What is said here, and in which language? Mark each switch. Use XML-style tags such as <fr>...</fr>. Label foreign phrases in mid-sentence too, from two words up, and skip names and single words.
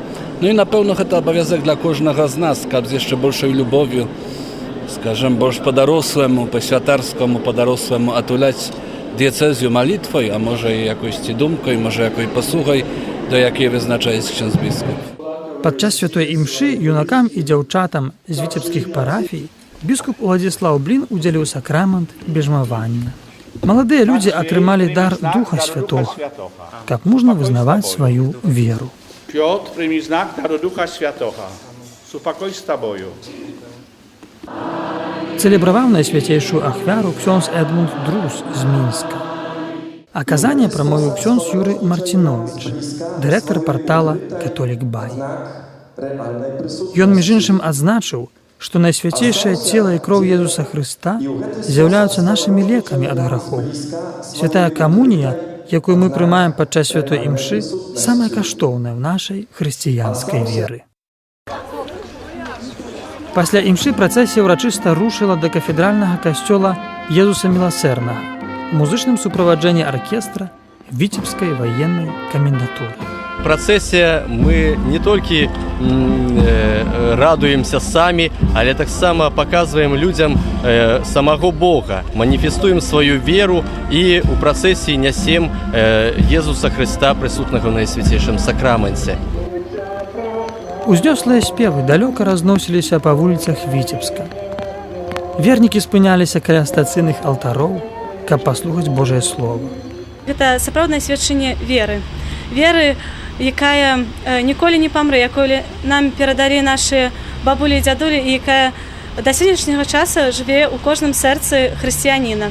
<be>Ну і, напэўна, гэта абавязак для кожнага з нас, каб з яшчэ большай любов'ю, скажем, больш па-дарослому, па-святарскому, па-дарослому атуляць дыяцэзію малітвай, а можа і якойсьці думкай, можа якой паслугай, да якой вызначаецца ксяндз біскуп. Падчас святой імшы юнакам і дзяўчатам з віцебскіх парафій біскуп Уладзіслаў Блін удзеліў сакрамент бежмавання. Маладыя людзі атрымалі дар Духа Святога, каб можна вызнаваць сваю веру.</be> <pl>Piotr, przyjmij znak daru Ducha Świętego. Supokój z Tobą.</pl> <be>Цэлебраваў найсвяцейшую ахвяру ксёндз Эдмунд Друз з Мінска. А казанне прамовіў ксёндз Юрый Марціновіч, дырэктар партала «Католік Бай». Ён, між іншым, адзначыў, што найсвяцейшае цела і кроў Езуса Хрыста з'яўляюцца нашымі лекамі ад грахоў. Святая камунія, якую мы прымаем падчас святой імшы, самая каштоўная ў нашай хрысціянскай веры. Пасля імшы працэсія ўрачыста рушыла да кафедральнага касцёла Езуса Міласэрнага у музычным суправаджэнні аркестра Віцебскай ваеннай камендатуры.</be> <ru>В процессе мы не только радуемся сами,</ru> <be>але таксама</be> <ru>показываем людям самого Бога, манифестуем свою веру и у процессе несем Иисуса Христа, присутного на Святейшем Сакраменте.</ru> <be>Узнёслыя спевы далёка разносіліся па вуліцах Віцебска. Вернікі спыняліся каля стацыйных алтароў, каб паслухаць Божае Слово. Гэта сапраўднае сведчанне веры. Веры якая ніколі не памрэ, якую нам перадалі нашы бабулі і дзядулі, і якая да сённяшняга часу жыве ў кожным сэрцы хрысціяніна.</be>